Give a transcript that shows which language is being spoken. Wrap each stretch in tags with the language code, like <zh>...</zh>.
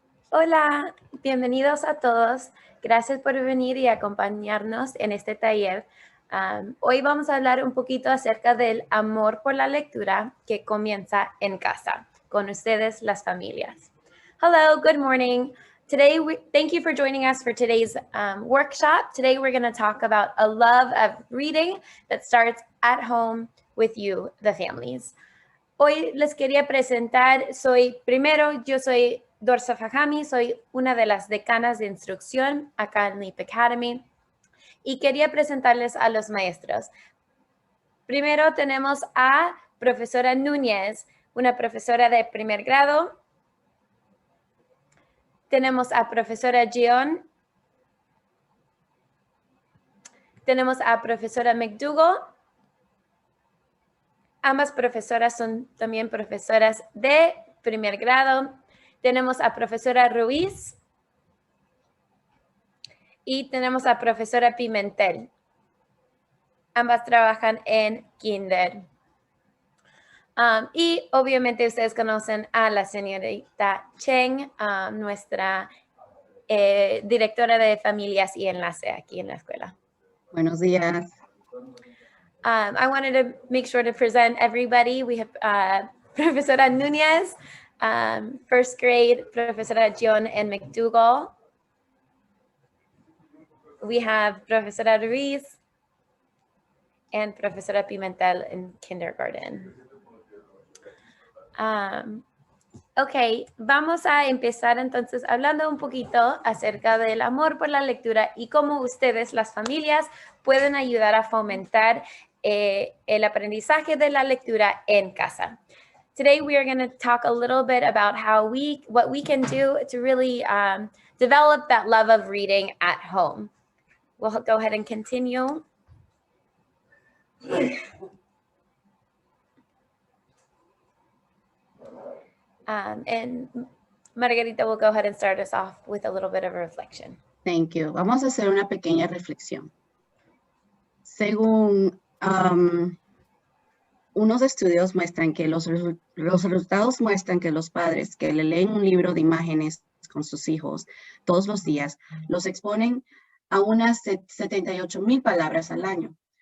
<es>Hola, bienvenidos a todos. Gracias por venir y acompañarnos en este taller. Hoy vamos a hablar un poquito acerca del amor por la lectura que comienza en casa, con ustedes, las familias.</es> <en>Hello, good morning. Thank you for joining us for today's workshop. Today we're going to talk about a love of reading that starts at home with you, the families.</en> <es>Hoy les quería presentar, yo soy Dorsa Fajami, soy una de las decanas de instrucción acá en Leap Academy y quería presentarles a los maestros. Primero tenemos a profesora Núñez, una profesora de primer grado. Tenemos a profesora Gion. Tenemos a profesora McDougall. Ambas profesoras son también profesoras de primer grado. Tenemos a profesora Ruiz y tenemos a profesora Pimentel. Ambas trabajan en kinder. Y obviamente ustedes conocen a la señorita Cheng, nuestra directora de familias y enlace aquí en la escuela. Buenos días.</es> <en>I wanted to make sure to present everybody. We have Profesora Núñez, first grade, Profesora Gion and McDougall. We have Profesora Ruiz and Profesora Pimentel in kindergarten.</en> <es>Ok, vamos a empezar entonces hablando un poquito acerca del amor por la lectura y cómo ustedes, las familias, pueden ayudar a fomentar el aprendizaje de la lectura en casa.</es> <en>Today we are going to talk a little bit about what we can do to really develop that love of reading at home. We'll go ahead and continue. And Margarita will go ahead and start us off with a little bit of a reflection. Thank you.</en> <es>Vamos a hacer una pequeña reflexión. Según unos estudios muestran que los resultados muestran que los padres que le leen un libro de imágenes con sus hijos todos los días los exponen a unas 78,000 palabras al año.</es>